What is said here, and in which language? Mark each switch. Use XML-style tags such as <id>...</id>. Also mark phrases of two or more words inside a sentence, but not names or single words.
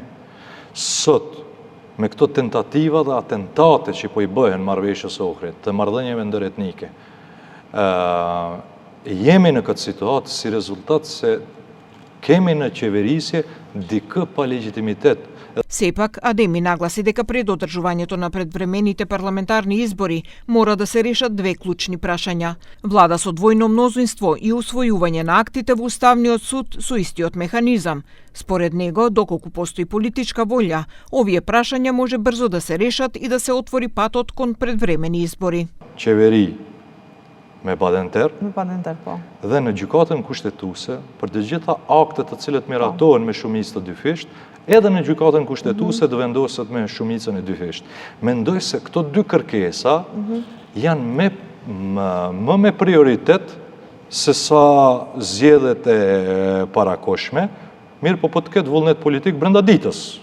<sq>Sot, me këto tentativa dhe atentate që po i bëhen marrëveshjes së Ohrit, të marrëdhënieve ndëretnike, jemi në këtë situatë si rezultat se kemi në qeverisje dikë pa legitimitet.</sq> <mk>Сепак, Адеми нагласи дека пред одржувањето на предвремените парламентарни избори мора да се решат две клучни прашања. Влада со двојно мнозинство и усвојување на актите во Уставниот суд со истиот механизам. Според него, доколку постои политичка волја, овие прашања може брзо да се решат и да се отвори патот кон предвремени избори.</mk> <sq>Qeveri me padenter, Po. dhe në gjykatën kushtetuese për të gjitha aktet të cilët miratohen me shumicë të dyfisht, edhe në gjykatën kushtetuese të vendoset me shumicën e dyfisht. Mendoj se këto dy kërkesa janë më me prioritet se sa zgjedhjet e parakohshme, mirë po të ketë vullnet politik brenda ditës.</sq>